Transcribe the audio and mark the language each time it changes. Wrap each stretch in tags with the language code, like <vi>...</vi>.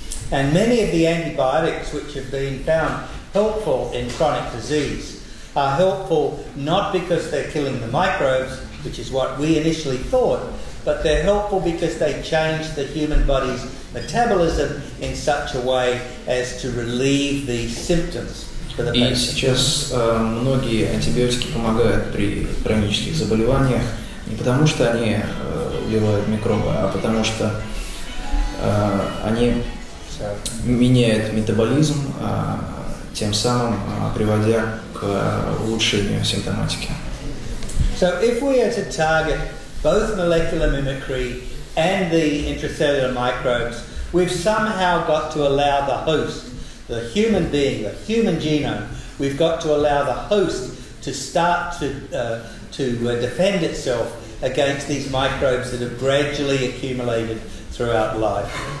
<en>And many of the antibiotics which have been found helpful in chronic disease are helpful not because they're killing the microbes, which is what we initially thought, but they're helpful because they change the human body's metabolism in such a way as to relieve the symptoms for the</en> <ru>И</ru> <en>patient.</en> <ru>сейчас многие антибиотики помогают при хронических заболеваниях не потому, что они убивают микробы, а потому что они меняют метаболизм, тем самым приводя к улучшению симптоматики.</ru> <en>So if we are to target both molecular mimicry and the intracellular microbes, we've somehow got to allow the host, the human being, the human genome, we've got to allow the host to start to defend itself against these microbes that have gradually accumulated throughout life.</en>